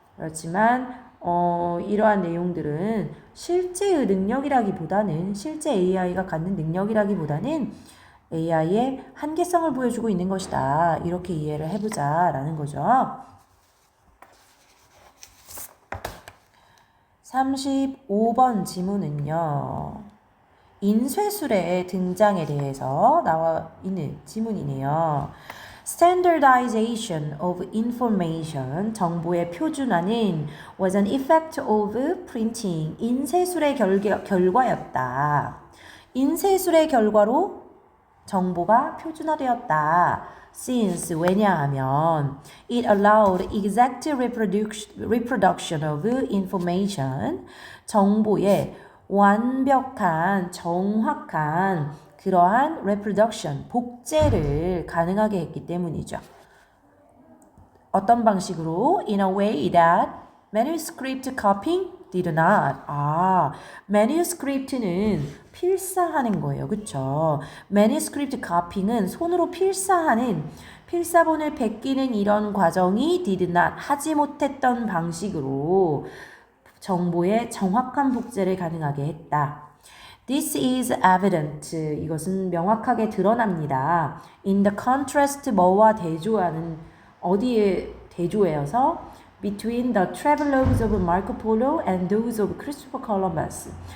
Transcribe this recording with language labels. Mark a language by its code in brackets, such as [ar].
[ko] 그렇지만 이러한 내용들은 실제의 능력이라기보다는 실제 AI가 갖는 능력이라기보다는 AI의 한계성을 보여주고 있는 것이다. 이렇게 이해를 해보자 라는 거죠. 35번 지문은요. 인쇄술의 등장에 대해서 나와 있는 지문이네요. [en] Standardization of information, [ko] 정보의 표준화는 [en] was an effect of printing, [ko] 인쇄술의 결과였다. 인쇄술의 결과로 정보가 표준화되었다. Since, 왜냐하면 [en] it allowed exact reproduction of information, [ko] 정보의 완벽한, 정확한 그러한 reproduction, 복제를 가능하게 했기 때문이죠. 어떤 방식으로? [en] In a way that manuscript copying did not. [ko] manuscript는 필사하는 거예요. 그쵸? manuscript copying은 손으로 필사하는, 필사본을 베끼는 이런 과정이 [en] did not, [ko] 하지 못했던 방식으로 정보의 정확한 복제를 가능하게 했다. [en] This is evident. [ko] 이것은 명확하게 드러납니다. [en] In the contrast, [ko] 뭐와 대조하는, 어디에 대조해서 [en] between the travelogues of Marco Polo and those of Christopher Columbus.